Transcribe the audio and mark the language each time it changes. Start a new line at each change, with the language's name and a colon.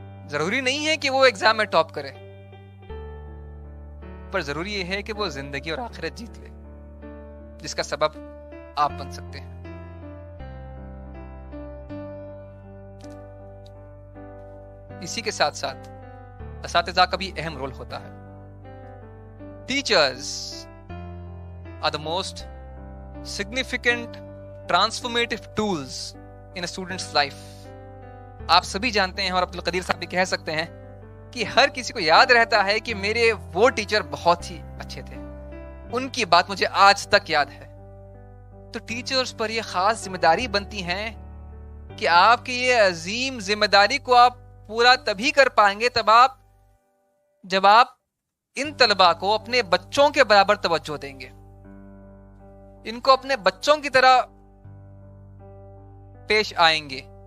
Hindi: जरूरी नहीं है कि वो एग्जाम में टॉप करे, पर जरूरी यह है कि वो जिंदगी और आखिरत जीत ले, जिसका सबब आप बन सकते हैं। इसी के साथ साथ असातिज़ा का भी अहम रोल होता है।
English: Teachers are the most significant transformative tools in a student's life.
Hindi: आप सभी जानते हैं और अब्दुल कदीर साहब भी कह सकते हैं कि हर किसी को याद रहता है कि मेरे वो टीचर बहुत ही अच्छे थे, उनकी बात मुझे आज तक याद है। तो टीचर्स पर यह खास जिम्मेदारी बनती है कि आपकी ये अजीम जिम्मेदारी को आप पूरा तभी कर पाएंगे जब आप इन तलबा को अपने बच्चों के बराबर तवज्जो देंगे, इनको अपने बच्चों की तरह पेश आएंगे।